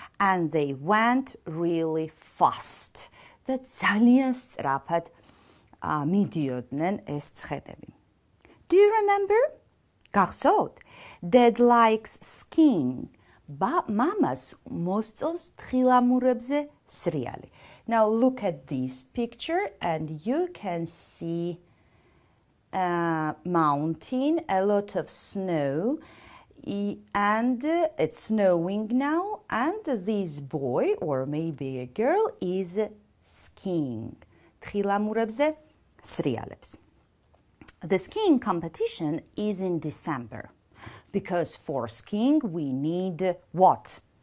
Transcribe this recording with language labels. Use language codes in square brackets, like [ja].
[en] And they went really fast. [ka] და ძალიან სწრაფად მიდიოდნენ ეს ცხენები. [en] Do you remember? [ka] გახსოვთ? [en] Dad likes skiing. [ka] მამას მოსწონს თხილამურებზე სრიალი. [en] Now look at this picture and you can see a mountain, a lot of snow, and it's snowing now, and this boy or maybe a girl is skiing. [ka] თხილამურებზე სრიალებს. [en] The skiing competition is in December because for skiing we need what?